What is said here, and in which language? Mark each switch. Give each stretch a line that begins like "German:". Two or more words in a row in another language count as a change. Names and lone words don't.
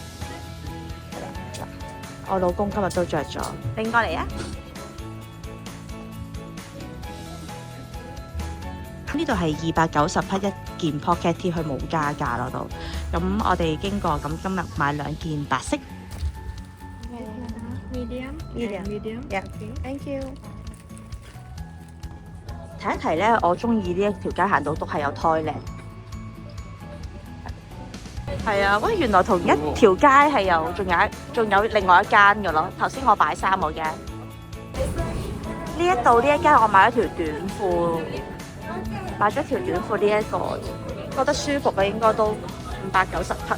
Cantonese: 我老公今日都着咗，拎過嚟啊！呢度係290匹一件
English: Pocket T，
Cantonese: 佢冇加價咯都。咁我哋經過，咁今日買2件白色。
English: Medium. Yeah. Thank you.
Cantonese: 提一提咧，我中意呢一條街行到都係有 toilet。係啊，喂，原來同一條街係有，仲有另外一間嘅咯。頭先我擺衫嗰間，呢一間我買咗條短褲，買咗條短褲呢一個，覺得舒服嘅應該都590匹。